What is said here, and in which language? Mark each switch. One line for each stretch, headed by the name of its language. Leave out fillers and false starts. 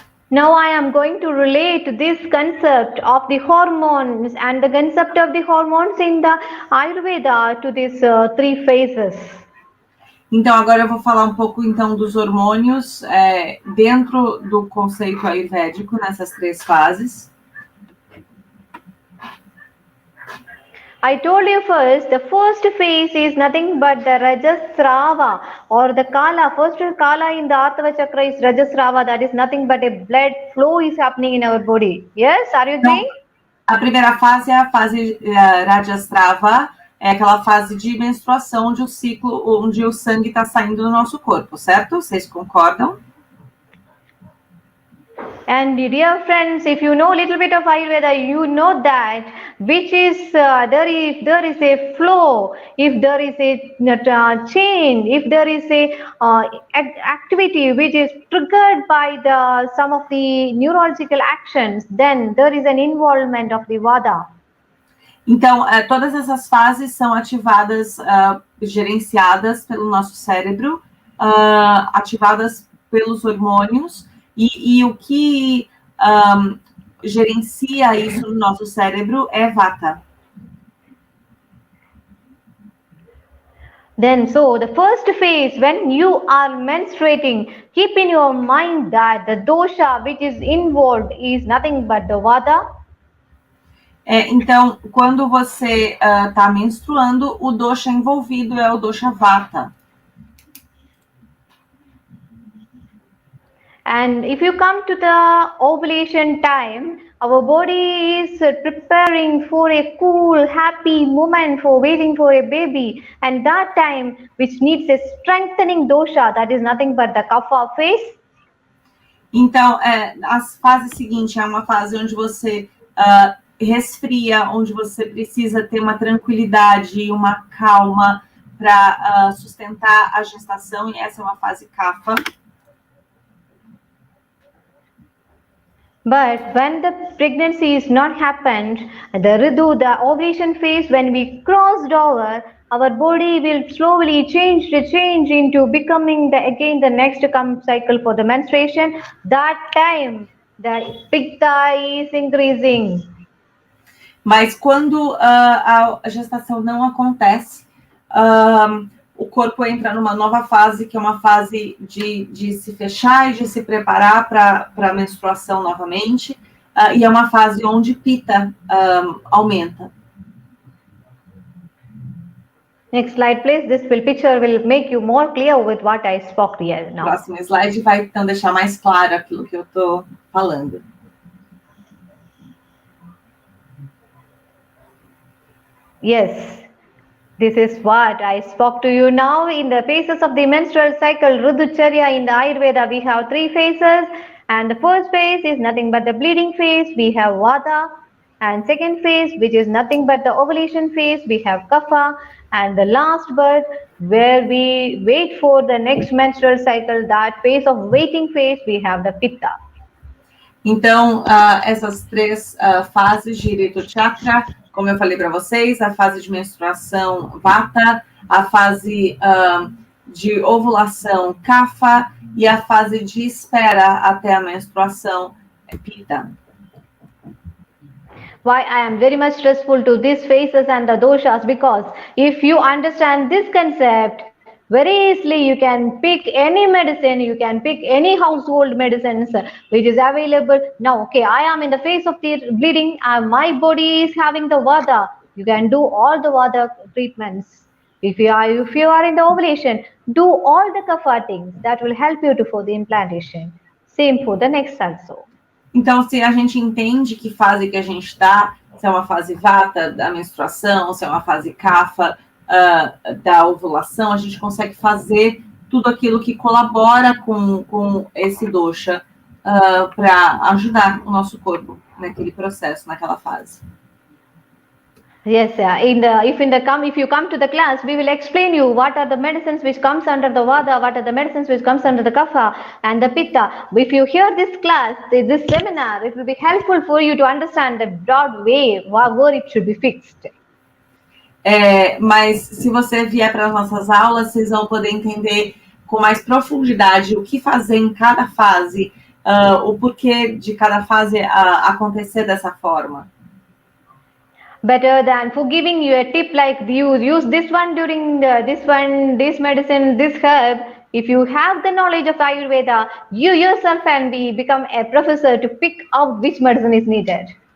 English: Now I am going to relate this concept of the hormones and the concept of the hormones in the Ayurveda to these 3 phases.
Portuguese: Então, agora eu vou falar um pouco, então, dos hormônios dentro do conceito ayurvédico, nessas 3 fases.
English: I told you first, the first phase is nothing but the Rajasrava or the Kala. First Kala in the Atava Chakra is Rajasrava, that is nothing but a blood flow is happening in our body. Yes, are you agreeing?
Portuguese: A primeira fase é a fase Rajasrava, é aquela fase de menstruação, onde o ciclo, onde o sangue está saindo do nosso corpo, certo? Vocês concordam?
English: And dear friends, if you know a little bit of Ayurveda, you know that which is there is a flow, if there is a change, if there is a activity which is triggered by some of the neurological actions, then there is an involvement of the Vada.
Portuguese: Então, todas essas fases são ativadas, gerenciadas pelo nosso cérebro, ativadas pelos hormônios, e o que gerencia isso no nosso cérebro é Vata.
English: Then, so the first phase, when you are menstruating, keep in your mind that the dosha which is involved is nothing but the Vata.
Portuguese: Então, quando você está menstruando, o dosha envolvido é o dosha Vata.
English: And if you come to the ovulation time, our body is preparing for a cool, happy moment for waiting for a baby. And that time, which needs a strengthening dosha, that is nothing but the kapha phase.
Portuguese: Então, a fase seguinte é uma fase onde você resfria, onde você precisa ter uma tranquilidade e uma calma para sustentar a gestação, e essa é uma fase kapha.
English: But when the pregnancy is not happened, the Ridu, the ovulation phase, when we crossed over, our body will slowly change into becoming again the next cycle for the menstruation. That time, the pitta is increasing.
Portuguese: Mas quando a gestação não acontece, o corpo entra numa nova fase, que é uma fase de se fechar e de se preparar para a menstruação novamente, e é uma fase onde Pitta aumenta.
English: Next slide, please. This picture will make you more clear with what I spoke here now.
Portuguese: O próximo slide vai, então, deixar mais claro aquilo que eu estou falando.
English: Yes. This is what I spoke to you now. In the phases of the menstrual cycle, Ruducharya, in the Ayurveda, we have 3 phases. And the first phase is nothing but the bleeding phase. We have Vata. And second phase, which is nothing but the ovulation phase, we have Kapha. And the last birth, where we wait for the next menstrual cycle, that phase of waiting phase, we have the Pitta.
Portuguese: Então, essas 3 fases de Direto Chakra, como eu falei para vocês, a fase de menstruação Vata, a fase de ovulação Kapha e a fase de espera até a menstruação Pitta.
English: Why I am very much stressful to these phases and the doshas, because if you understand this concept, very easily you can pick any medicine, you can pick any household medicines which is available. Now, okay, I am in the phase of the bleeding, my body is having the Vata. You can do all the Vata treatments. If you are in the ovulation, do all the Kapha things. That will help you for the implantation. Same for the next also.
Portuguese: Então, se a gente entende que fase que a gente está, se é uma fase Vata da menstruação, se é uma fase Kapha da ovulação, a gente consegue fazer tudo aquilo que colabora com esse dosha para ajudar o nosso corpo naquele processo, naquela fase.
English: Yes, if you come to the class, we will explain you what are the medicines which comes under the Vata, what are the medicines which comes under the Kapha and the Pitta. If you hear this class, this seminar, it will be helpful for you to understand the broad way where it should be fixed.
Portuguese: Mas se você vier para as nossas aulas, vocês vão poder entender com mais profundidade o que fazer em cada fase, o porquê de cada fase acontecer dessa forma.
English: Better than for giving you a tip like you use this one during this medicine, this herb. If you have the knowledge of Ayurveda, you yourself can become a professor to pick out which medicine is needed.